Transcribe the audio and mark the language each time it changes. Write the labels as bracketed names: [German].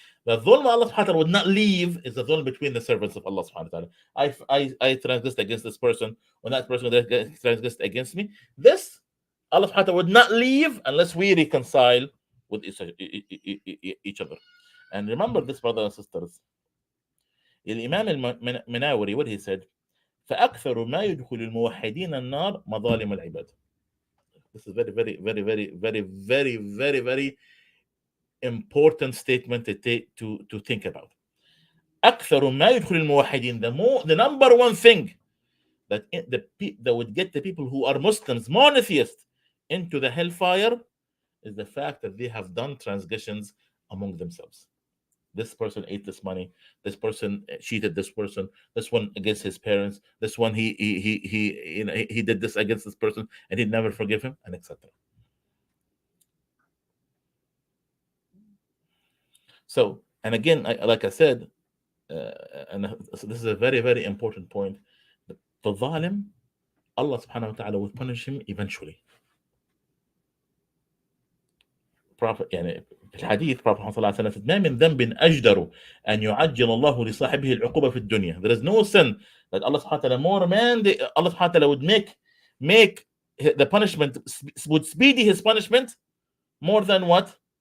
[English] The ظلم Allah subhanahu wa ta'ala would not leave is the ظلم between the servants of Allah subhanahu wa ta'ala. I transgressed against this person, when that person transgressed against me. This Allah subhanahu wa ta'ala would not leave unless we reconcile with each other. And remember this, brothers and sisters. [Arabic] الإمام المناوري, [English] what he said, [Arabic] فأكثر ما يدخل الموحدين النار مظالم العباد. [English] This is very, very, very, very, very, very, very, very important statement to think about. [Arabic] أكثر ما يدخل الموحدين, [English] the number one thing that would get the people who are Muslims, monotheists, into the hellfire is the fact that they have done transgressions among themselves. This person ate this money. This person cheated this person. This one against his parents. This one he did this against this person and he'd never forgive him, and etc. So, and again, like I said, and so this is a very, very important point. The ظالم, Allah subhanahu wa ta'ala will punish him eventually. [Arabic] Prophet, يعني في الحديث Prophet صلى الله عليه وسلم said, ما من ذنب أجدر أن يعجل الله لصاحبه العقوبة في الدنيا. [English] There is no sin that Allah subhanahu wa ta'ala Allah subhanahu wa ta'ala would make the punishment, would speedy his punishment more than what?